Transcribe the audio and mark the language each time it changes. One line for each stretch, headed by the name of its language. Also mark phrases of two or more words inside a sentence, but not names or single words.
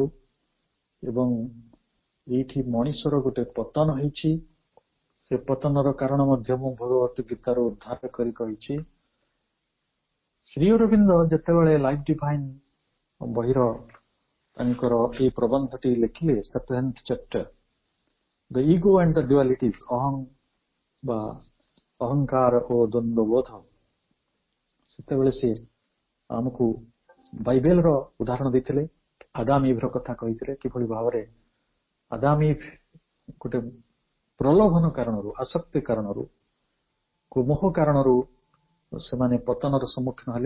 Odia: ଏବଂ ଏଇଠି ମଣିଷର ଗୋଟେ ପତନ ହେଇଛି। ସେ ପତନର କାରଣ ମଧ୍ୟ ମୁଁ ଭଗବତ ଗୀତାରୁ ଉଦ୍ଧାର କରି କହିଛି। ଶ୍ରୀ ଅରବିନ୍ଦ ଯେତେବେଳେ ଲାଇଫ୍ ଡିଭାଇନ୍ ବହିର ତାଙ୍କର ଏଇ ପ୍ରବନ୍ଧଟି ଲେଖିଲେ,
English: 7th chapter, The Ego and the Dualities,
Odia: ବା ଅହଙ୍କାର ଓ ଦ୍ୱନ୍ଦ୍ୱବୋଧ, ସେତେବେଳେ ସେ ଆମକୁ ବାଇବେଲର ଉଦାହରଣ ଦେଇଥିଲେ। ଆଦାମ ଇଭ୍ର କଥା କହିଥିଲେ, କିଭଳି ଭାବରେ ଆଦାମ ଇଭ୍ ଗୋଟେ ପ୍ରଲୋଭନ କାରଣରୁ, ଆସକ୍ତି କାରଣରୁ, କୁମୋହ କାରଣରୁ ସେମାନେ ପତନର ସମ୍ମୁଖୀନ ହେଲେ।